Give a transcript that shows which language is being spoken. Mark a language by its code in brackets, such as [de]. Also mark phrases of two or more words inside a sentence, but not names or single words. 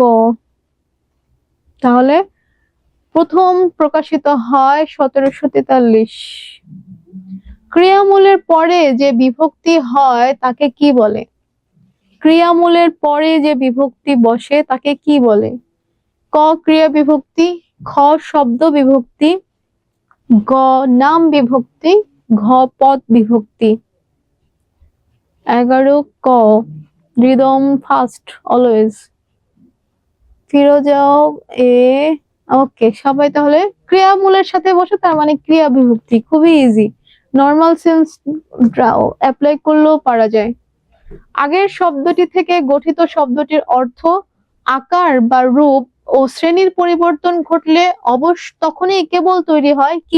[bn] তাহলে প্রথম প্রকাশিত হয় 1743। ক্রিয়ামূলের পরে যে বিভক্তি হয় তাকে কি বলে? ক্রিয়ামূলের পরে যে বিভক্তি বসে তাকে কি বলে? ক ক্রিয়া বিভক্তি, খ শব্দ বিভক্তি, গ নাম বিভক্তি, ঘ পদ বিভক্তি। [en] 11 ক। rhythm first always. [bn] ফিরোজাও এ। ওকে, সবাই তাহলে ক্রিয়ামূলের সাথে বসে তার মানে ক্রিয়া বিভক্তি, খুবই ইজি। [en] normal sense apply [bn] করলেও পারা যায়। আগের শব্দটি থেকে গঠিত শব্দটির অর্থ, আকার বা রূপ ও শ্রেণীর পরিবর্তন ঘটলে তখনই কেবল তৈরি হয় কি?